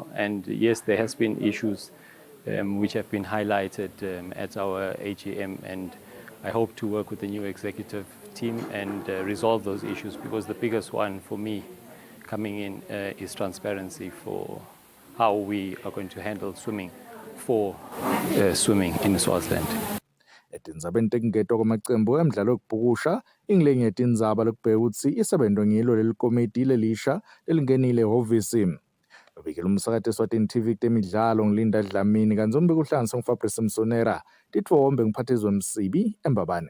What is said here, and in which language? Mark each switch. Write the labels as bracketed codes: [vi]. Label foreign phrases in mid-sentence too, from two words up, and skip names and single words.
[en] And yes, there has been issues which have been highlighted at our AGM, and I hope to work with the new executive team and resolve those issues, because the biggest one for me coming in is transparency for how we are going to handle swimming for swimming in Swaziland. [ss] Etindzabeni tekungeta kwamacembu emidlalo yokubhukusha ingilenye yetindzaba lokubheka ukuthi isebento ngilo leli komiti lelisha lelingenile ehhovisi. Ubikela umsakathi Eswatini TV temidlalo ngilinda Dlamini kanti umbiko uhlanganisa nguFabrice Msonera titfombe ngiphathizwe Msibi eMbabane.